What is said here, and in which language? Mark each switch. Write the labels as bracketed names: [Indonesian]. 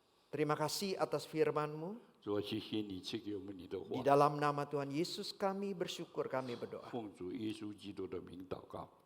[Indonesian] Terima kasih atas firman-Mu. [Chinese] 主啊，谢谢你赐给我们你的 [Indonesian] Di [Chinese] 话， [Indonesian] dalam nama Tuhan Yesus kami bersyukur, kami berdoa. [Chinese] 奉主耶稣基督的名祷告，